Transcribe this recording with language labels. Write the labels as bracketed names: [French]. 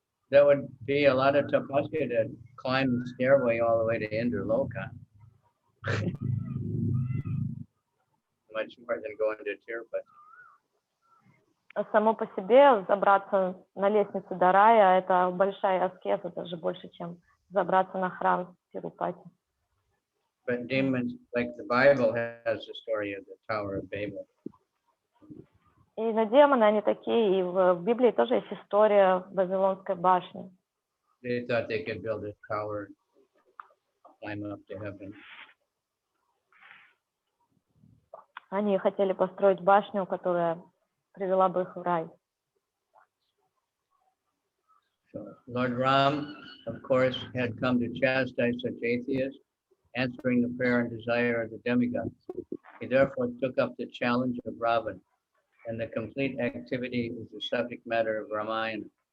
[English] That would be a lot of tapasya to climb the stairway all the way to Indra Loka. Much more than going to Tirupati. [Russian] Само по себе забраться на лестницу до рая – это большая аскеза, даже больше, чем забраться на храм Тирупати. [English] But demons, like the Bible has the story of the Tower of Babel. [Russian] И на демоны они такие, и в Библии тоже есть история Вавилонской башни. [English] They thought they could build a tower, climb up to heaven. [Russian] Они хотели построить башню, которая привела бы их в рай. [English] So Lord Ram, of course, had come to chastise such atheists, answering the prayer and desire of the demigods. He therefore took up the challenge of Ravan, and the complete activity is the subject matter of Ramayana.